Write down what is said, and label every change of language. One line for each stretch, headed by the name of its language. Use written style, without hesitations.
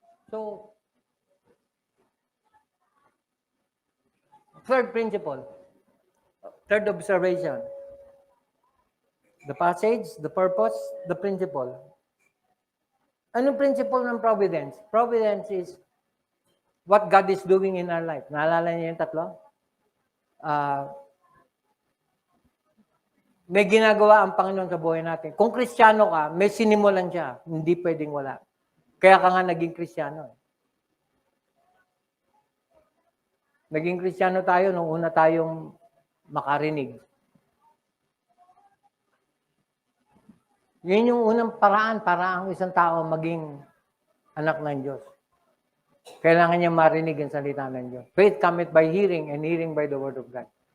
English: So, third principle, third observation. The passage, the purpose, the principle.
Filipino: Anong principle ng providence?
English: Providence is what God is doing in our life.
Filipino: Naalala niyo yung tatlo? May ginagawa ang Panginoon sa buhay natin. Kung Kristiyano ka, may sinimulan siya. Hindi pwedeng wala. Kaya ka nga naging Kristiyano. Naging Kristiyano tayo nung una tayong makarinig. Yun yung unang paraan para ang isang tao maging anak ng Diyos. Kailangan niya marinig ang salita ng Diyos.
English: Faith cometh by hearing and hearing by the word of God.